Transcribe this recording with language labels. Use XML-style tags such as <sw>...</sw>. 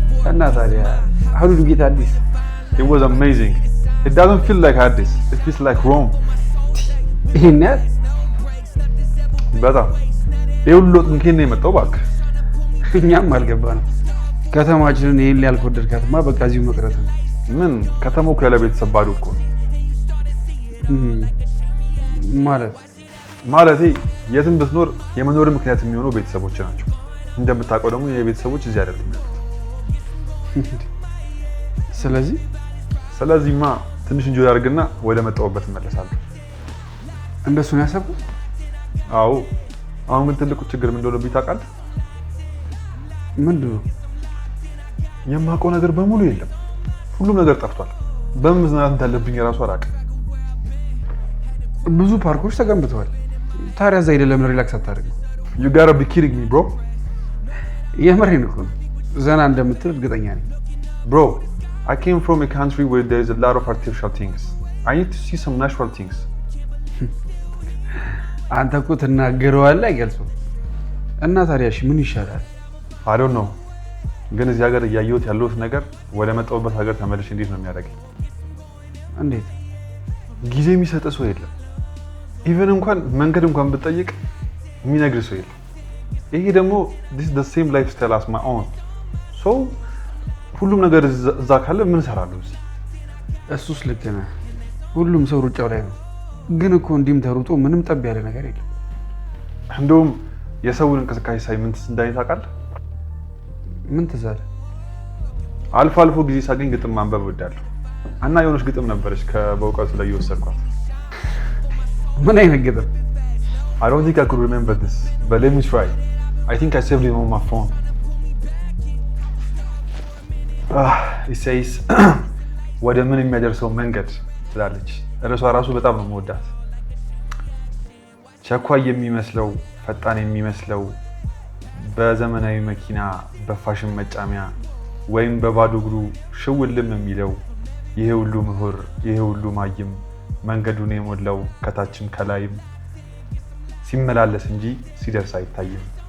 <am>እና ታዲያ</am> <en>how did you get Addis? It was amazing. It doesn't feel like Addis. It feels like Rome.</en> <am>ይሄን በጣም የሁሉ እንከን ነው የመጣው እባክህ። እኛም አልገባንም። ከተማችንን ይሄን ያልከወደድካትማ በቃ እዚሁ መቅረት ነው። ምን ከተማው እኮ ያለ ቤተሰብ ባዶ እኮ ነው። ማለቴ የትም ብትኖር የመኖር ምክንያት የሚሆነው ቤተሰቦች ናቸው። እንደምታውቀው ደግሞ የቤተሰቦች እዚህ አይደለም ያሉት። ስለዚህማ ትንሽ እንጆይ አድርግና ወደ መጣሁበት እመለሳለሁ። እንደሱ ነው ያሰብኩት። አዎ አሁን ግን ትልቁ ችግር ምን እንደሆነ ታውቃለህ? ምንድን ነው? የማውቀው ነገር በሙሉ የለም። ሁሉም ነገር ጠፍቷል። በምን መዝናናት እንዳለብኝ እራሱ አላውቅም። ብዙ ፓርኮች ተገንብተዋል። ታዲያ እዛ ሄደህ ለምን ሪላክስ አታደርግም?</am> <en>You gotta be kidding me, bro.</en> <am>የምሬን እኮ ነው። ዘና እንደምትል እርግጠኛ ነኝ።</am> <en>Bro, I came from a country where there is a lot of artificial things. I need to see some natural things.</en> <am>አንተ እኮ ትናገረዋለህ አይገልጽም። እና ታዲያ እሺ ምን ይሻላል?</am> <en>I don't know.</en> <am>ግን እዚህ ሀገር እያየሁት ያለሁት ነገር ወደ መጣሁበት ሀገር ተመልሼ እንዴት ነው የሚያደርገኝ? እንዴት? ጊዜ የሚሰጥ ሰው የለም። ኢቨን እንኳን መንገድ እንኳን ብትጠይቅ የሚነግር ሰው የለም። ይሄ ደግሞ</am> <en>this is the same lifestyle as my own.</en> <am>So ሁሉም ነገር እዛ ካለ ምን እሰራለሁ እዚህ? እሱስ ልክ ነህ። ሁሉም ሰው ሩጫው ላይ ነው። ግን እኮ እንዲህም ተሩጦ ምንም ጠብ ያለ ነገር የለም። እንደውም የሰውን እንቅስቃሴ ሳይ ምን ትዝ እንዳለኝ ታውቃለህ? ምን ትዝ አለ? አልፎ አልፎ ጊዜ ሳገኝ ግጥም ማንበብ እወዳለሁ እና የሆነች ግጥም ነበረች በእውቀቱ ላይ የወሰድኳት። ምን አይነት ግጥም?</am> <en>I don't think I could remember this, but let me try. I think I saved it on my phone. It says</en> <am>ወደ ምን የሚያደርሰው መንገድ ትላለች። እርሷ ራሱ በጣም ነው የምወዳት። ቸኳይ የሚመስለው ፈጣን የሚመስለው በዘመናዊ መኪና በፋሽን መጫሚያ ወይም በባዶ እግሩ ሽውልም የሚለው ይሄ ሁሉ ምሁር ይሄ ሁሉ ማይም መንገዱን የሞላው ከታችም ከላይም ሲመላለስ እንጂ ሲደርስ አይታይም።</am>